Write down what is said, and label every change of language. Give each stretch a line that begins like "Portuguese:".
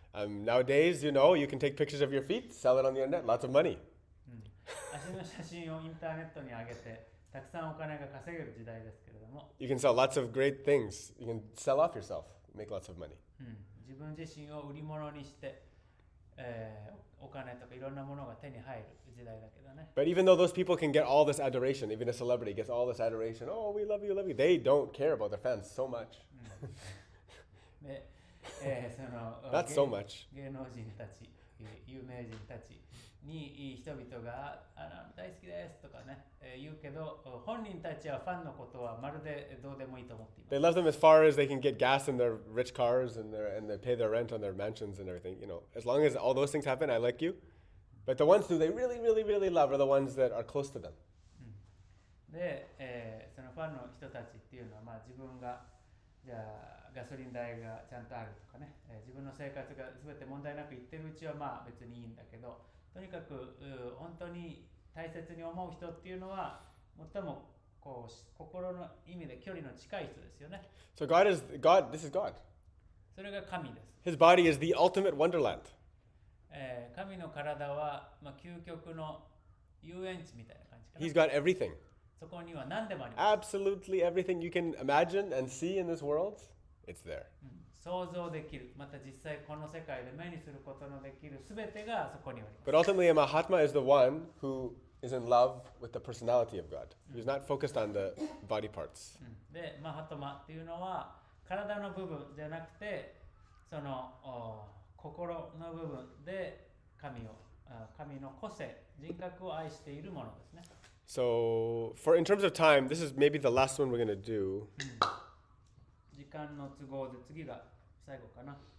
English: Nowadays, you can take pictures of your feet, sell it on the internet, lots of money.
Japanese: 足の写真をインターネットに上げてたくさんお金が稼げる時代ですけれども、
English: You can sell lots of great things. You can sell off yourself, make lots of money.
Japanese: 自分自身を売り物にして、お金とかいろんなものが手に入る時代だけどね。
English: But even though those people can get all this adoration, even a celebrity gets all this adoration, oh, we love you, they don't care about their fans so much.
Japanese: で、その
English: Not so much.
Japanese: 芸能人たち、有名人たちに人々が大好きですとかね、言うけど、本人たちはファンのことはまるでどうでもいいと思っています。
English: They love them as far as they can get gas in their rich cars and they pay their rent on their mansions and everything. As long as all those things happen, I like you. But the ones who they really, really, really love are the ones that are close to them.
Japanese: で、そのファンの人たちっていうのは、自分がじゃあガソリン代がちゃんとあるとかね、自分の生活が全て問題なくいってるうちは別にいいんだけど、とにかく本当に大切に思う人っていうのは最もこう心の意味で距離の近い人ですよね。
English: So this is God.
Japanese: それが神です。
English: His body is the ultimate wonderland.
Japanese: 神の体は、究極の遊園地みたいな感じかな。
English: He's got everything.
Japanese: そこには何でもあります。
English: Absolutely everything you can imagine and see in this world, it's there.
Japanese: 想像できる、また実際この世界で目にすることのできるすべてがそこにあります。
English: But ultimately, a Mahatma is the one who is in love with the personality of God. Who's not focused on the body parts.
Japanese: で、マハトマっていうのは体の部分じゃなくて、その心の部分で神の個性、人格を愛しているものですね。
English: So, in terms of time, this is maybe the last one we're going to do.
Japanese: 時間の都合で次が最後かな。